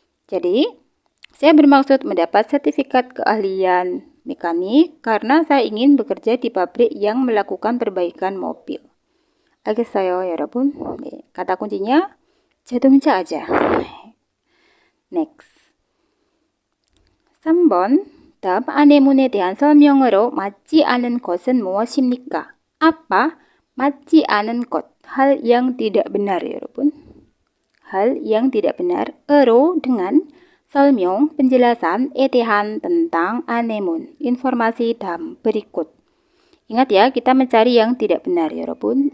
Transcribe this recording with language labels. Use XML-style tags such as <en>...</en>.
<id>Jadi, saya bermaksud mendapat sertifikat keahlian mekanik karena saya ingin bekerja di pabrik yang melakukan perbaikan mobil.</id> <ko>알겠어요, 여러분?</ko> <id>네, kata kuncinya 자동차 aja.</id> <en>Next. 3번.</en> <ko>다음 아내문에 대한 설명으로 맞지 않은 것은 무엇입니까?</ko> <id>Apa</id> <ko>맞지 않은 것?</ko> <id>Hal yang tidak benar, 여러분. Hal yang tidak benar. Ero dengan 설명, penjelasan, 대한 tentang anemun, informasi dalam berikut. Ingat ya, kita mencari yang tidak benar, 여러분.</id>